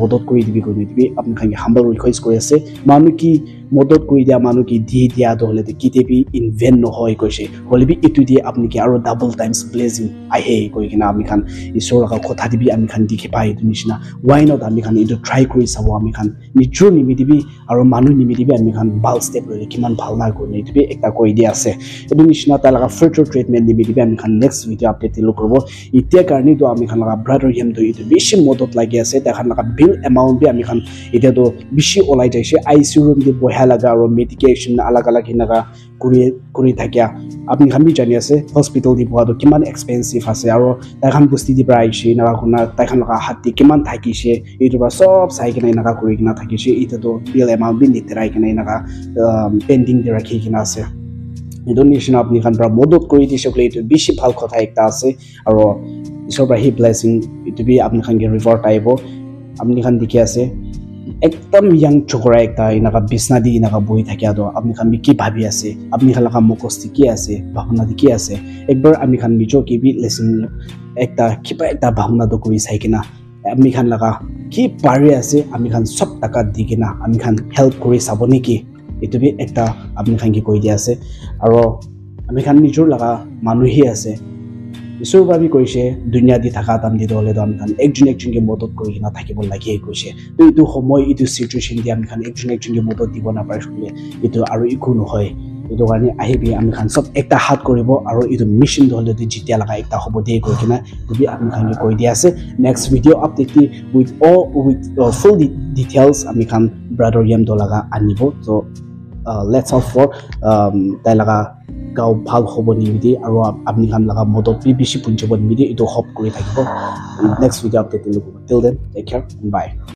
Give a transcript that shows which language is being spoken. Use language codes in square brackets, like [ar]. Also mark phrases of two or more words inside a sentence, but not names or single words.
[nag] modot kori dibi apni khan [en] humble request [nag] kori ase manu ki modot kori dia manu ki di dia do hole ki te bi invent no hoy koise hole bi itu di apni ki aro [en] double times [nag] blessing ahe koi kena ami khan isor ka kotha dibi ami khan dikhi pai itu nishna why not ami khan itu try kori sabo ami khan nijur nimidibi aro manu nimidibi ami khan bal step lele kiman bhal na korne itu bi ekta koi dia ase edu nishna ta laga [en] future treatment [nag] nimidibi ami khan [en] next video [nag] update te lokorbo itia karni do ami khan laga brother yem do itu bishi modot lagi ase ta khan laga [en] bill amount [nag] bi ami khan itia do bishi olai jaise [en] ICU room [nag] de boha laga aro medication alag hinaga kuri thakya apni khan bi jani ase hospital di boha do kiman expensive ase aro ta khan busti di price naga khuna ta khan laga hatti kiman thakise itu ba sob sai kena naga kuri kena thakise itu do [en] bill amount [nag] bi nitrai kena naga pending de rakhi kena ase edu nishna apni khan pra modot kuri di shokle itu bishi bhal kotha ekta ase aro isor pra hi blessing itu bi apni khan ge reward aibo apni khan dikhi ase ekdam young chokra ekta inaga bisna di inaga boi thakya do apni khan bi ki bhabi ase apni khan laga mokosti ki ase bhavna di ki ase ekbar ami khan nijo ki bi lesson ekta kiba ekta bhavna do kuri sai kena ami khan laga ki pari ase ami khan sob taka digena ami khan help kuri saboni ki itu bi ekta apni khan ki koi dia ase aro ami khan nijor laga manu hi ase isor babi koise dunia di thaka tam di dole do ami khan ekjun ke modot kori kena thakibo lagi koise to itu homoy itu situation di ami khan ekjun ke modot dibo na pare shule itu aro iku no hoy itu garni ahibi ami khan sob ekta hat koribo aro itu mission dole di jitia laga ekta hobo de koi kena to bi ami khan ki koi dia ase [en] next video update with full details [nag] ami khan brother yam do laga anibo [en] so let's hope for [nag] tai laga gao bhal hobo nimidi aro apni khan laga modot bi bishi punjibo nimidi itu hope kuri thakibo [en] next video update till then take care and bye.